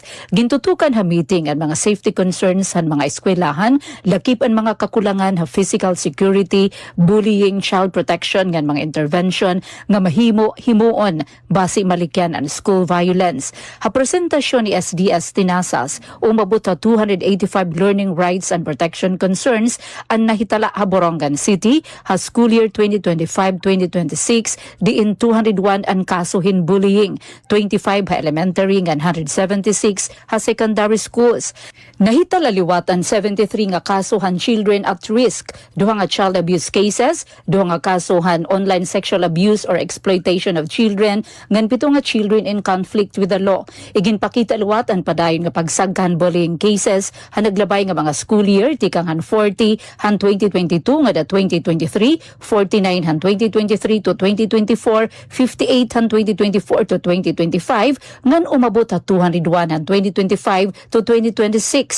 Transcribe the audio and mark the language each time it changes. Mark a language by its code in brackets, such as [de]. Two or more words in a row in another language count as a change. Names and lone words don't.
[war] Gintutukan ha meeting ang mga [en] safety concerns [war] han mga eskwelahan, lakip ang mga kakulangan ha [en] physical security, [war] bullying, [en] child protection [war] ngan mga intervention nga himuon base malikyan ang [en] school violence. [war] Ha presentasyon ni SDS Tinasas, umabot ha 285 [en] learning rights and protection concerns [war] ang nahitala ha Borongan City ha [en] school year [war] 2025-2026 diin 201 ang kasuhin bullying, 25 ha elementary ngan 176 ha [en] secondary schools. [war] Nahitala liwatan 73 nga kasuhan [en] children at risk, [war] duha nga [en] child abuse cases, [war] duha nga kasuhan [en] online sexual abuse or exploitation of children, [war] ngan 7 nga [en] children in conflict with the law. [war] Iginpakita liwatan padayon nga pagsagkan [en] bullying cases [war] ha naglabay nga mga [en] school year [war] tikang han 40 han 2022 nga da 2023, 49 han 2023 to 2024, 58 han 2024 to 2025 ngan umabot ha 201 han 2025 to 2026.